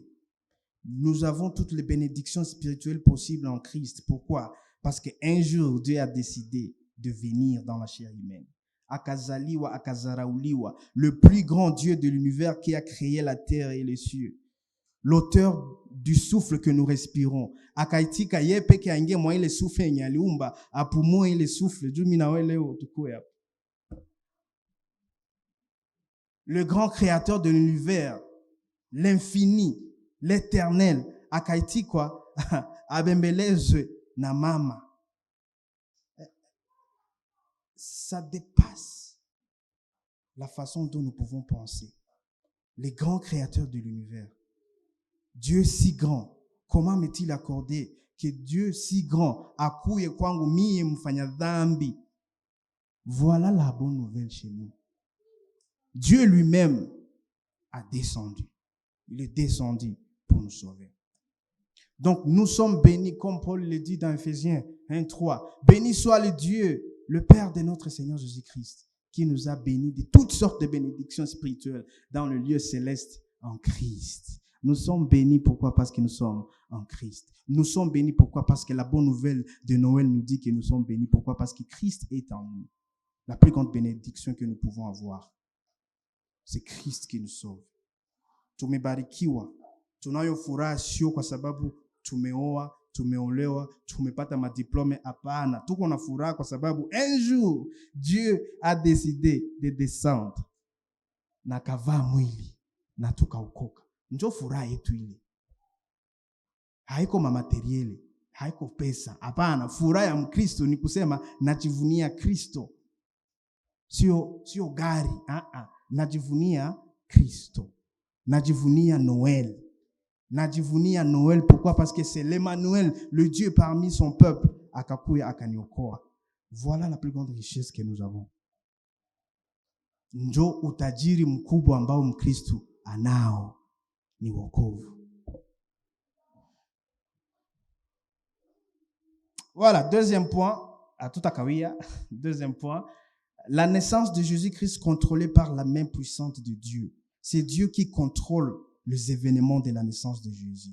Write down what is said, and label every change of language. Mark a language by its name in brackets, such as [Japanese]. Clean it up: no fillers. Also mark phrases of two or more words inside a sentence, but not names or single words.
[French] Nous avons toutes les bénédictions spirituelles possibles en Christ. Pourquoi? Parce qu'un jour, Dieu a décidé de venir dans la chair humaine. [Swahili] akazaliwa, akazarauliwa, [French] le plus grand Dieu de l'univers qui a créé la terre et les cieux, l'auteur du souffle que nous respirons, [Swahili] akaitika yeye peke aingie mwa ile souffle yenye aliumba, apumue ile souffle. Juu mimi na wewe leo tukue hapa. [French] Le grand créateur de l'univers, l'infini, l'éternel, [Swahili] akaitikwa abembelezwe na mama. [French] Ça dépasse la façon dont nous pouvons penser. Les grands créateurs de l'univers. Dieu si grand, comment m'est-il accordé que Dieu si grand [Swahili] akuye kwangu mie mfanya dhambi? [French] Voilà la bonne nouvelle chez nous. Dieu lui-même a descendu. Il est descendu pour nous sauver. Donc nous sommes bénis, comme Paul le dit dans Ephésiens 1:3. Béni soit le Dieu, le Père de notre Seigneur Jésus-Christ, qui nous a bénis de toutes sortes de bénédictions spirituelles dans le lieu céleste en Christ. Nous sommes bénis, pourquoi? Parce que nous sommes en Christ. Nous sommes bénis, pourquoi? Parce que la bonne nouvelle de Noël nous dit que nous sommes bénis. Pourquoi? Parce que Christ est en nous. La plus grande bénédiction que nous pouvons avoir, c'est Christ qui nous sauve. [Swahili] Tumebarikiwa, tunayo furaha sio kwa sababu tumeoa, tumeolewa, tumepata madiplome. Hapana, tuko na furaha kwa sababu [French] un jour Dieu a décidé de descendre [Swahili] na kavaa mwili na tukaokoka. Ndio furaha yetu ile. Haiko materieli, haiko pesa. Hapana, furaha ya Mkristo ni kusema najivunia Kristo. Sio gari, najivunia Kristo. Najivunia Noël. Najivunia Noël, pourquoi? [French] Parce que c'est l'Emmanuel, le Dieu parmi son peuple, [Swahili] akakuya akaniokoa. [French] Voilà la plus grande richesse que nous avons. [Swahili] Njo utajiri mkubwa ambao Mkristo anao ni wokovu. [French] Voilà, deuxième point, à tout akawia, deuxième point, la naissance de Jésus-Christ contrôlée par la main puissante de Dieu. C'est Dieu qui contrôle les événements de la naissance de Jésus.